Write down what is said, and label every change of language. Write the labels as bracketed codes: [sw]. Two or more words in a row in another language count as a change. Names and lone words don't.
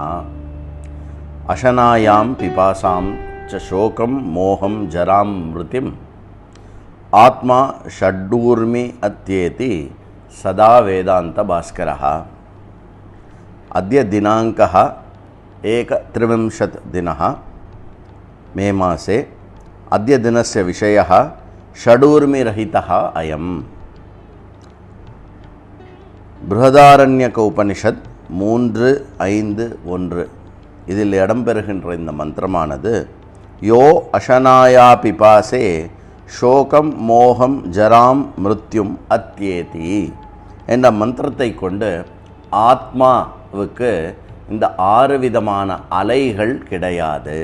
[sa] अशनायां पिपासां च शोकं मोहं जरां मृतिम् आत्मा षडूर्मि अत्येति सदा वेदान्त भास्करः. अद्य दिनाङ्कः 1 दिनः मे मासे. अद्य दिनस्य विषयः षडूर्मिरहितः अयम्. [ta] बृहदारण्यक उपनिषद 3:5-1 இதில் இடம்பெறுகின்ற இந்த மந்திரமானது [sa] यो अशनाया पिपासे शोकं मोहं जरां मृत्युम् अत्येति [ta] என்ற மந்திரத்தை கொண்டு ஆத்மாவுக்கு இந்த 6 விதமான அலைகள் கிடையாது.